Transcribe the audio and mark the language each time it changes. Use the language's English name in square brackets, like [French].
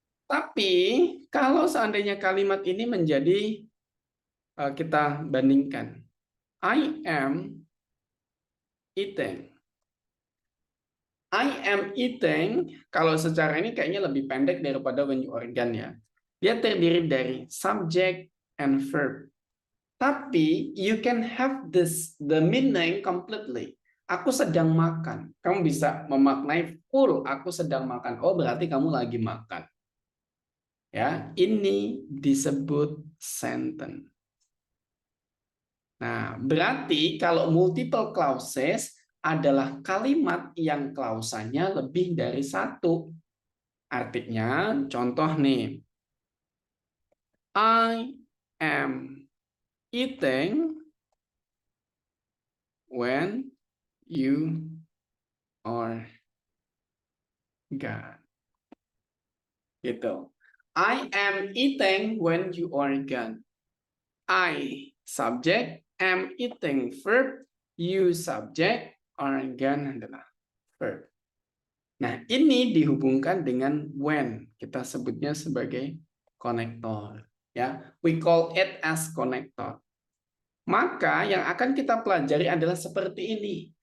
[Indonesian] Tapi kalau seandainya kalimat ini menjadi kita bandingkan. [English] I am eating. I am eating, [Indonesian] kalau secara ini kayaknya lebih pendek daripada [English] when you are gone [Indonesian] ya. Dia terdiri dari subject and verb. Tapi [English] you can have the meaning completely. [Indonesian] Aku sedang makan. Kamu bisa memaknai full aku sedang makan. Oh, berarti kamu lagi makan. Ya, ini disebut sentence. Nah, berarti kalau multiple clauses adalah kalimat yang klausanya lebih dari satu. Artinya, contoh nih, [English] I am eating when you are gone. [Indonesian] Gitu. [English] I am eating when you are gone. I subject, am eating verb, you subject, are gone [Indonesian] adalah [English] verb. [Indonesian] Nah, ini dihubungkan dengan when. Kita sebutnya sebagai konektor. Ya, [English] we call it as konektor. [Indonesian] Maka yang akan kita pelajari adalah seperti ini.